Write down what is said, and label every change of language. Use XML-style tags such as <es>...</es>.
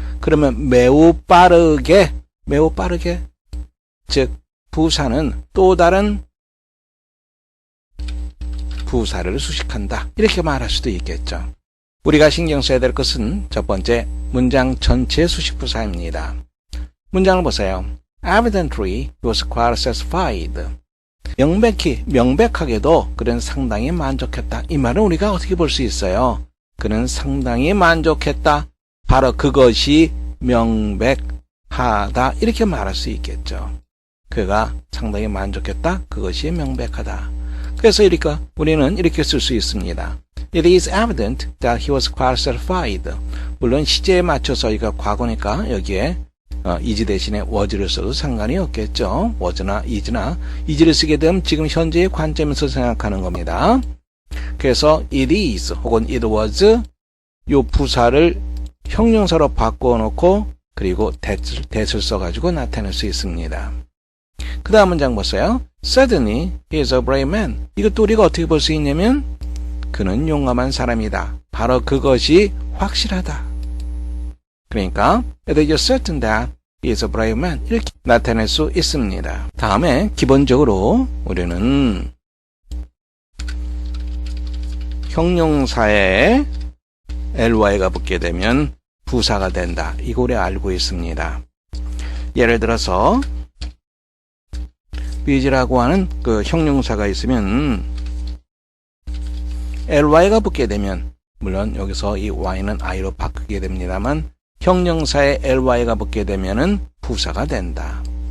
<ko>그러면 매우 빠르게, 즉 부사는 또 다른 부사를 수식한다. 이렇게 말할 수도 있겠죠. 우리가 신경 써야 될 것은 첫 번째, 문장 전체 수식 부사입니다. 문장을 보세요.</ko> <en>Evidently, he was quite satisfied.</en> <ko>명백하게도 그는 상당히 만족했다. 이 말은 우리가 어떻게 볼 수 있어요? 그는 상당히 만족했다. 바로 그것이 명백하다. 이렇게 말할 수 있겠죠. 그가 상당히 만족했다. 그것이 명백하다. 그래서 우리는 이렇게 쓸 수 있습니다.</ko> <en>It is evident that he was quite satisfied.</en> <ko>물론 시제에 맞춰서 이거 과거니까 여기에 is 대신에 was를 써도 상관이 없겠죠. was나 is를 쓰게 되면 지금 현재의 관점에서 생각하는 겁니다. 그래서 it is 혹은 it was 요 부사를 형용사로 바꿔놓고 그리고 that을 써가지고 나타낼 수 있습니다. 그 다음 문장 보세요.</ko> <en>Suddenly, he is a brave man.</en> <ko>이것도 우리가 어떻게 볼 수 있냐면 그는 용감한 사람이다. 바로 그것이 확실하다. 그러니까</ko> <en>it is certain that he is a brave man.</en> <ko>이렇게 나타낼 수 있습니다. 다음에 기본적으로 우리는 형용사에 ly가 붙게 되면 부사가 된다. 이거 우리 알고 있습니다. 예를 들어서 bus라고 하는 그 형용사가 있으면 ly가 붙게 되면, 물론 여기서 이 y는 i로 바꾸게 됩니다만 형용사에 ly가 붙게 되면은 부사가 된다.</ko>